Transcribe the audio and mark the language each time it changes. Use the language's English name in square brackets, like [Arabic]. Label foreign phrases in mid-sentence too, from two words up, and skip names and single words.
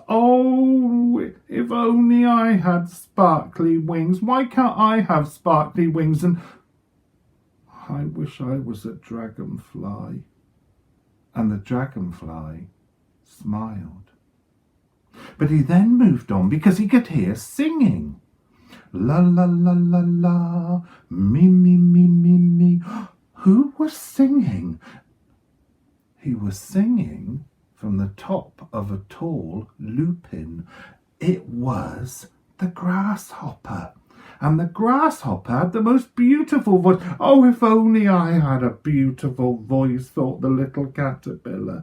[English] Oh, if only I had sparkly wings. Why can't I have sparkly wings? And I wish I was a dragonfly. And the dragonfly smiled. But he then moved on because he could hear singing. La la la la la, me me me me me. Who was singing? He was singing from the top of a tall lupin. It was the grasshopper. And the grasshopper had the most beautiful voice. Oh, if only I had a beautiful voice, thought the little caterpillar.